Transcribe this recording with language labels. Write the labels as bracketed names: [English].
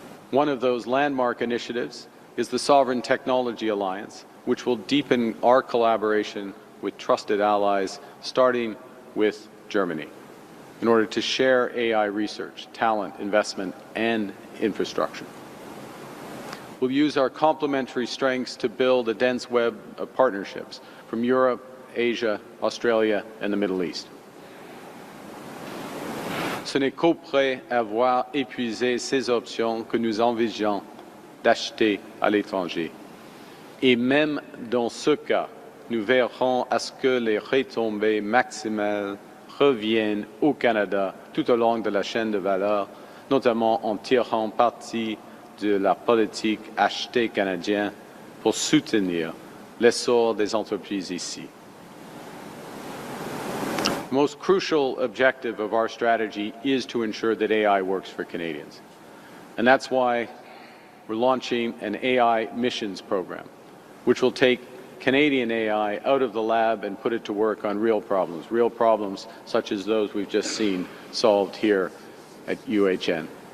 [English] One of those landmark initiatives is the Sovereign Technology Alliance, which will deepen our collaboration with trusted allies, starting with Germany, in order to share AI research, talent, investment, and infrastructure. We'll use our complementary strengths to build a dense web of partnerships from Europe, Asia, Australia, and the Middle East. [French] Ce n'est qu'après avoir épuisé ces options que nous envisageons d'acheter à l'étranger. Et même dans ce cas, nous verrons à ce que les retombées maximales reviennent au Canada tout au long de la chaîne de valeur, notamment en tirant parti de la politique achetée canadienne pour soutenir l'essor des entreprises ici. [English] The most crucial objective of our strategy is to ensure that AI works for Canadians. And that's why we're launching an AI missions program, which will take Canadian AI out of the lab and put it to work on real problems such as those we've just seen solved here at UHN.